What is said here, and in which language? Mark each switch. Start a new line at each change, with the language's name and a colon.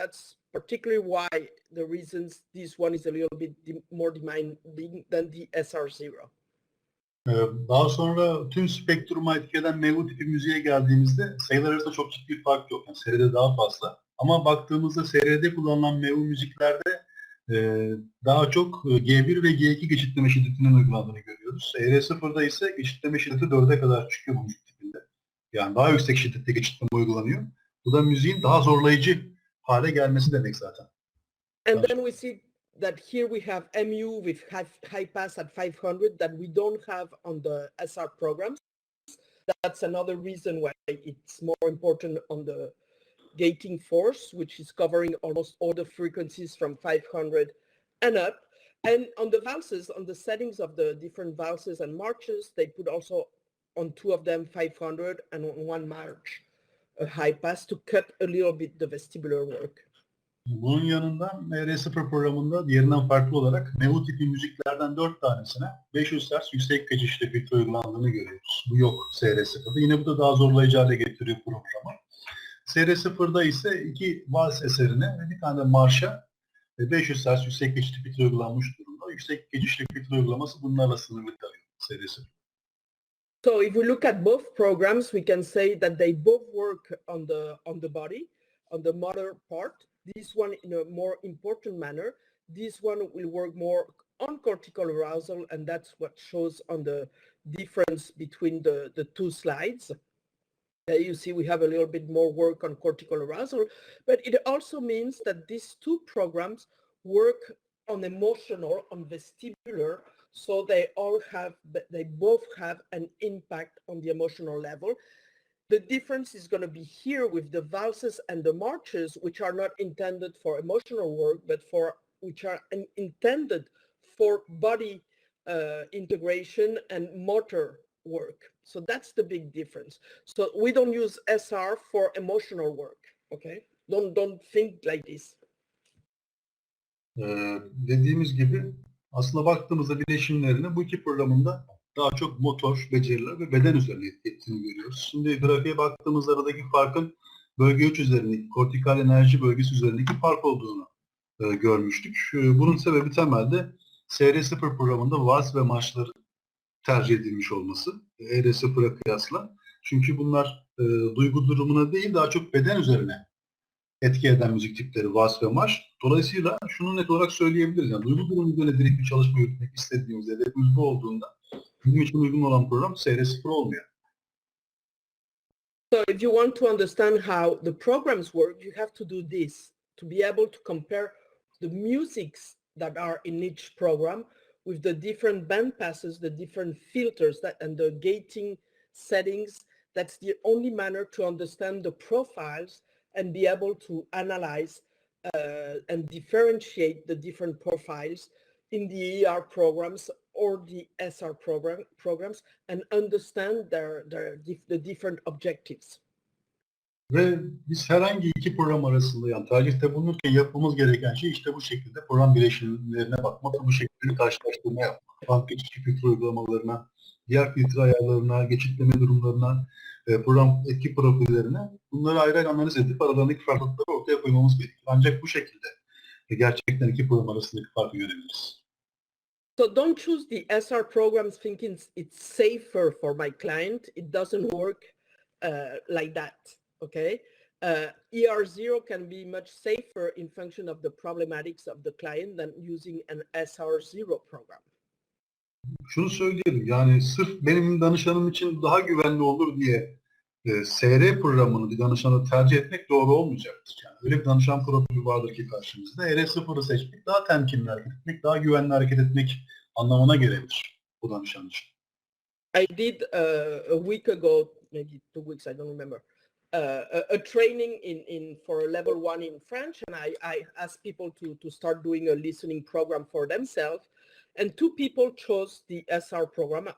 English: That's particularly why the reasons this one is a little bit more demanding than the SR0.
Turkish: Daha sonra tüm spektruma etki eden MU tipi müziğe geldiğimizde sayılar arasında çok ciddi bir fark yok. Yani SR'de daha fazla. Ama baktığımızda SR'de kullanılan MU müziklerde daha çok G1 ve G2 geçitleme şiddetinin uygulandığını görüyoruz. ER0'da ise geçitleme şiddeti 4'e kadar çıkıyor bu müzik tipinde. Yani daha yüksek şiddette geçitleme uygulanıyor. Bu da müziğin daha zorlayıcı hale gelmesi demek zaten.
English: And then we see that here we have MU with high pass at 500 that we don't have on the SR programs. That's another reason why it's more important on the gating force, which is covering almost all the frequencies from 500 and up. And on the valses, on the settings of the different valses and marches, they put also on two of them 500 and on one march a high pass to cut a little bit the vestibular work.
Turkish: Bunun yanında ER0 programında diğerinden farklı olarak MU tipi müziklerden 4 tanesine 500 Hz yüksek geçişli filtre uygulandığını görüyoruz. Bu yok SR0'da. Yine bu da daha zorlayıcı hale getiriyor programı. SR0'da ise 2 vals eserine ve bir tane de marşa 500 Hz yüksek geçişli filtre uygulanmış durumda. Yüksek geçişli filtre uygulaması bunlarla sınırlı kalıyor SR0.
English: So if we look at both programs, we can say that they both work on the body, on the motor part. This one in a more important manner. This one will work more on cortical arousal, and that's what shows on the difference between the two slides. You see we have a little bit more work on cortical arousal, but it also means that these two programs work on emotional, on vestibular, so they both have an impact on the emotional level. The difference is going to be here with the valses and the marches, which are not intended for emotional work, but which are intended for body integration and motor work. So that's the big difference. So we don't use SR for emotional work. Okay, don't think like this.
Turkish: Dediğimiz gibi aslında baktığımızda bileşimlerini bu iki programında daha çok motor, beceriler ve beden üzerine ettiğini görüyoruz. Şimdi grafiğe baktığımızda aradaki farkın bölge 3 üzerindeki, kortikal enerji bölgesi üzerindeki fark olduğunu görmüştük. Bunun sebebi temelde SR0 programında vals ve marşların tercih edilmiş olması ER0'a kıyasla. Çünkü bunlar duygu durumuna değil daha çok beden üzerine etki eden müzik tipleri vals ve marş. Dolayısıyla şunu net olarak söyleyebiliriz. Yani duygu durumu üzerine direkt bir çalışma yürütmek istediğimizde hedefimiz bu olduğunda bizim için uygun olan program SR0 olmuyor.
English: So if you want to understand how the programs work, you have to do this to be able to compare the musics that are in each program with the different band passes, the different filters and the gating settings. That's the only manner to understand the profiles and be able to analyze and differentiate the different profiles in the ER programs or the SR programs and understand the different objectives.
Turkish: Ve biz herhangi iki program arasında yani tercihte bulunurken yapmamız gereken şey işte bu şekilde program bileşimlerine bakmak ve bu şekilde karşılaştırma yapmak. Banka içi filtre uygulamalarına, diğer filtre ayarlarına, geçitleme durumlarına, program etki profillerine bunları ayrı ayrı analiz edip aralarındaki farklılıkları ortaya koymamız gerekiyor. Ancak bu şekilde gerçekten iki program arasındaki farkı görebiliriz.
English: So don't choose the SR programs thinking it's safer for my client. It doesn't work like that. Okay, ER0 can be much safer in function of the problematics of the client than using an SR0 program.
Turkish: Şunu söyleyelim, yani sırf benim danışanım için daha güvenli olur diye SR programını bir danışanı tercih etmek doğru olmayacaktır. Yani öyle bir danışan profili vardır ki karşımızda. ER0'ı seçmek daha temkinli hareket etmek, daha güvenli hareket etmek anlamına gelebilir bu danışan için.
English: I did a week ago, maybe 2 weeks, I don't remember, a training for a level 1 in French, and I asked people to start doing a listening program for themselves, and 2 people chose the SR program.